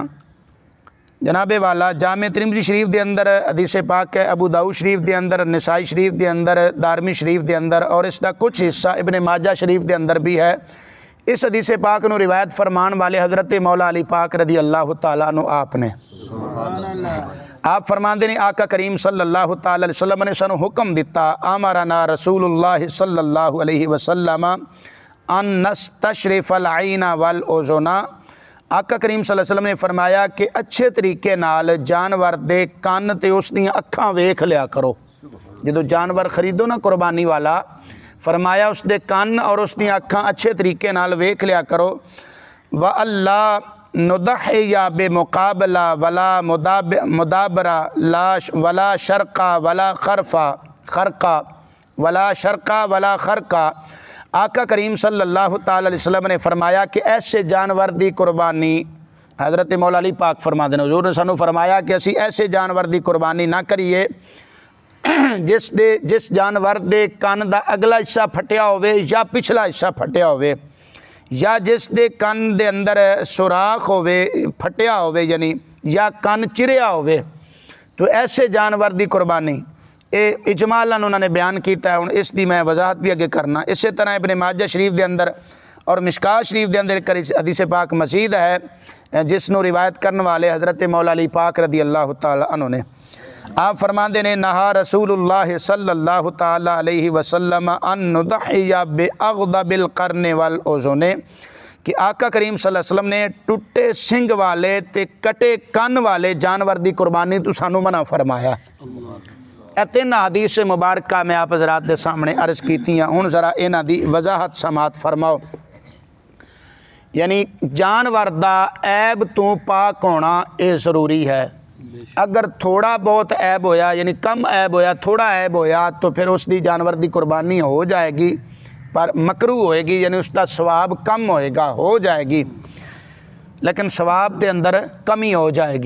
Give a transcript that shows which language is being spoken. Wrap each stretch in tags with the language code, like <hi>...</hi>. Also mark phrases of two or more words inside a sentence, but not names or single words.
<ur>جنابِ والا جامع ترمذی شریف کے اندر حدیث پاک ہے، ابو داؤد شریف کے اندر، نسائی شریف کے اندر، دارمی شریف کے اندر، اور اس کا کچھ حصہ ابن ماجہ شریف کے اندر بھی ہے.</ur> <pa>اس حدیث پاک نوں روایت فرمان والے حضرت مولا علی پاک</pa> <ar>رضي الله تعالى عنه</ar> <pa>آپ نے آپ فرماتے نے آقا کریم</pa> <ar>صلى الله تعالى عليه وسلم</ar> <pa>نے سانوں حکم دتا,</pa> <ar>أمرنا رسول الله صلى الله عليه وسلم أن نستشرف العين والأذن.</ar> <pa>آقا کریم</pa> <ar>صلى الله عليه وسلم</ar> <pa>نے فرمایا کہ اچھے طریقے نال جانور دے کن تے اس دی اکھاں ویکھ لیا کرو. جو جانور خریدو نا قربانی والا، فرمایا اس کے کن اور اس کی اکھاں اچھے طریقے نال ویکھ لیا کرو.</pa> <ar>وأن لا نضحي بمقابلة ولا مدابرة ولا شرقاء ولا خرقاء ولا شرقاء ولا خرقاء.</ar> <pa>آقا کریم</pa> <ar>صلى الله تعالى عليه وسلم</ar> <pa>نے فرمایا کہ ایسے جانور کی قربانی، حضرت مولا علی پاک فرماتے ہیں، حضور نے سانوں فرمایا کہ اسی ایسے جانور کی قربانی نہ کریے جس جانور کے کن کا اگلا حصہ پھٹیا ہووے یا پچھلا حصہ پھٹیا ہووے، یا جس دے کن دے اندر سوراخ ہووے پھٹیا ہووے، یعنی یا کن چریا ہووے.</pa> <ur>تو ایسے جانور کی قربانی یہ اجمالاً انہوں نے بیان کیا ہے.</ur> <pa>ہن اس کی میں وضاحت بھی اگے کرنا. اس طرح ابن ماجہ شریف کے اندر اور مشکات شریف کے اندر اک حدیث پاک مزید ہے جس نوں روایت کرنے والے حضرت مولا علی پاک</pa> <ar>رضي الله تعالى عنه</ar> <pa>نے آپ فرماتے نے</pa> <ar>نهى رسول الله صلى الله تعالى عليه وسلم أن نضحي بأعضب القرن والأذن,</ar> <pa>کہ آقا کریم</pa> <ar>صلى الله عليه وسلم</ar> <pa>نے ٹٹے سنگ والے تے کٹے کن والے جانور کی قربانی توں سانوں منع فرمایا. ایہہ تن حدیث مبارک میں آپ حضرات کے سامنے عرض کیتیاں. ہن ذرا انہاں دی وضاحت سماعت فرماؤ۔ یعنی جانور دا عیب توں پاک ہونا یہ ضروری ہے.</pa> <ur>اگر تھوڑا بہت عیب ہویا، یعنی کم عیب ہویا، تھوڑا عیب ہویا، تو پھر اس کی جانور کی قربانی ہو جائے گی، پر مکروہ ہوئے گی، یعنی اس کا ثواب کم ہوئے گا، ہو جائے گی، لیکن ثواب کے اندر کمی ہو جائے گی.</ur>